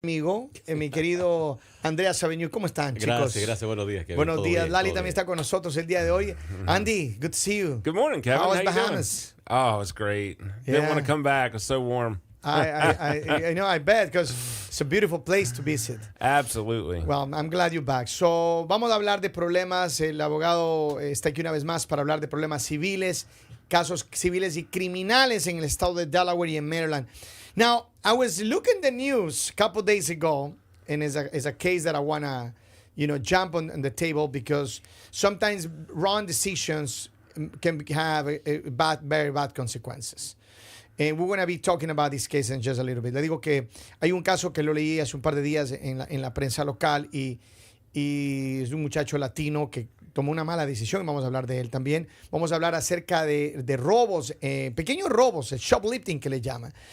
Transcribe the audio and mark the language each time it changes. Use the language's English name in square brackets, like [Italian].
[Spanish] Amigo, mi querido Andrea Sabeñú, ¿cómo están, chicos? Gracias, buenos días, Kevin. Buenos días, bien, Lali también está con nosotros el día de hoy. [English] Andy, good to see you. Good morning, Kevin. How was you Bahamas? doing? Oh, it's great. Didn't want to come back. It was so warm. I know, I bet, because it's a beautiful place to visit. Absolutely. Well, I'm glad you're back. [Spanish] So, vamos a hablar de problemas. El abogado está aquí una vez más para hablar de problemas civiles, casos civiles y criminales en el estado de Delaware y en Maryland. [English] Now, I was looking the news a couple days ago, and it's a case that I want to, jump on the table because sometimes wrong decisions can have very bad consequences. And we're going to be talking about this case in just a little bit. [Spanish] Le digo que hay un caso que lo leí hace un par de días en la prensa local y es un muchacho latino que tomó una mala decisión. Vamos a hablar de él también. Vamos a hablar acerca de robos, pequeños robos, el shoplifting que le llaman.